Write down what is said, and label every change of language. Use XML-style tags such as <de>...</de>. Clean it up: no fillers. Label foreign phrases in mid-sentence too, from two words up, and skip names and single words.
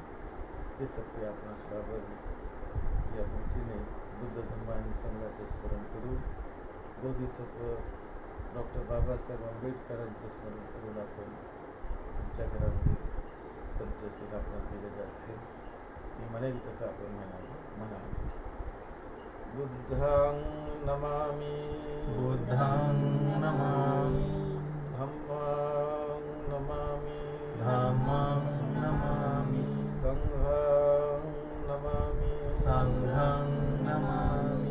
<mr>ते सत्य आपणास लाभावे या दृष्टीने बुद्ध धम्म आणि संघाचे स्मरण करून बोधिसत्व डॉक्टर बाबासाहेब आंबेडकरांचे स्मरण करून आपण तुमच्या घरामध्ये पंचशील आपण केले जाते. मी म्हणेल तसं आपण म्हणा.</mr> <pi>बुद्धं नमामि, बुद्धं नमामि, धम्मं नमामि, धम्मं नमामि, संघं नमामि, संघं नमामि.</pi>